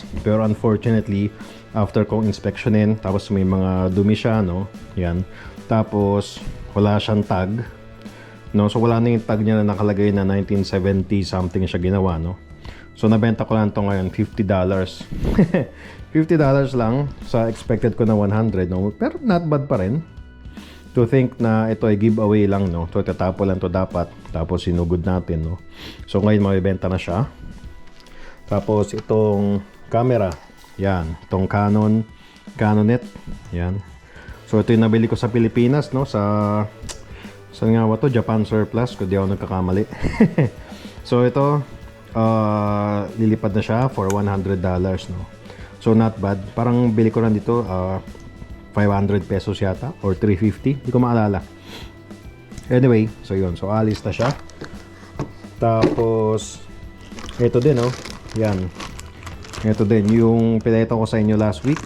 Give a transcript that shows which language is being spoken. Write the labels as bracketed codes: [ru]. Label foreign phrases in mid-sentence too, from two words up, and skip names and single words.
[tl] Pero unfortunately, after kong inspeksyonin, tapos may mga dumi siya, no? Yan. Tapos wala siyang tag, no? So wala na yung tag niya na nakalagay na 1970 something siya ginawa, no? So nabenta ko lang to ngayon $50. $50 lang sa expected ko na 100, no? Pero [en] not bad [tl] pa rin. To think na ito ay giveaway lang, no? So tatapo lang to dapat, tapos sinugod natin, no? So ngayon mabibenta na siya. Tapos itong camera, yan, itong Canonet, yan. So ito yung nabili ko sa Pilipinas, no? Saan nga ba to? Japan surplus, kung di ako nagkakamali. So ito, lilipad na siya for $100, no? [en] So not bad. [tl] Parang bili ko lang dito 500 pesos yata or 350, hindi ko maalala. Anyway, so yun, so alis na siya. Tapos ito din, oh, yan, ito din yung pinakita ko sa inyo [en] last week.